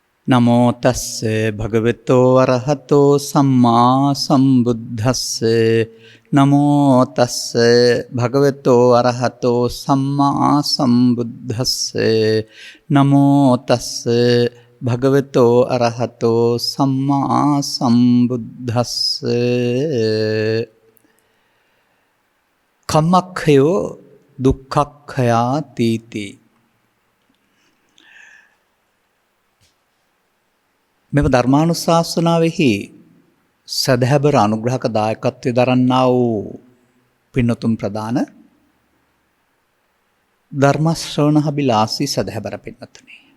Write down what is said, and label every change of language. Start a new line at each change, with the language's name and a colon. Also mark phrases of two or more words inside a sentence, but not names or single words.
Pali: නමෝ තස්ස භගවතෝ අරහතෝ සම්මා සම්බුද්දස්ස නමෝ තස්ස භගවතෝ අරහතෝ සම්මා සම්බුද්දස්ස නමෝ තස්ස භගවතෝ අරහතෝ සම්මා සම්බුද්දස්ස කම්මක්ඛයෝ දුක්ඛක්ඛයා තීති.
Sinhala: මෙම ධර්මානුශාසනාවෙහි සදහැබර අනුග්‍රහක දායකත්වය දරන්නා වූ පින්නතුන් ප්‍රදාන ධර්ම ශ්‍රවණහබිලාසී සදහැබර පින්නතුනි.